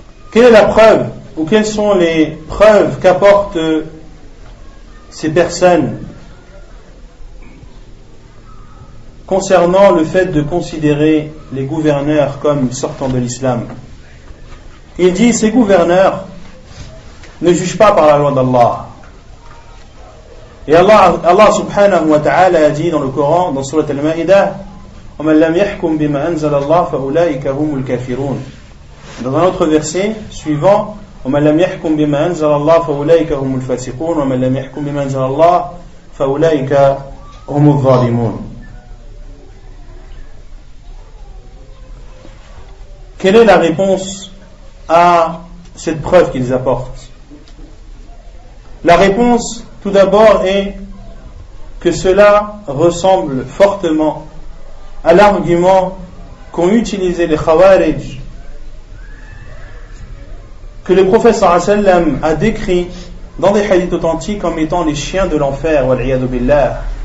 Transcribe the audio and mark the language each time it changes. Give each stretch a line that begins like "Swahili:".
French: Quelle est la preuve, ou quelles sont les preuves qu'apportent ces personnes concernant le fait de considérer les gouverneurs comme sortant de l'islam? Il dit, ces gouverneurs ne jugent pas par la loi d'Allah. Et Allah subhanahu wa ta'ala a dit dans le Coran, dans Surat Al-Ma'idah,
Arabic: وَمَنْ لَمْ يَحْكُمْ بِمَا أَنزَلَ اللَّهُ فَأُولَٰئِكَ هُمُ الْكَافِرُونَ.
French: Dans un autre verset suivant,
Arabic: وَمَنْ لَمْ يَحْكُمْ بِمَا أَنزَلَ اللَّهُ فَأُولَٰئِكَ هُمُ الْفَاسِقُونَ وَمَنْ لَمْ يَحْكُمْ بِمَا أَنزَلَ اللَّهُ فَأُولَٰئِكَ هُمُ الظَّالِمُونَ.
French: Quelle est la réponse à cette preuve qu'ils apportent? La réponse, tout d'abord, est que cela ressemble fortement à l'argument qu'ont utilisé les Khawarij, que le prophète sallallahu alayhi wa sallam a décrit dans des hadiths authentiques comme étant les chiens de l'enfer, wal-'iyadhu billah.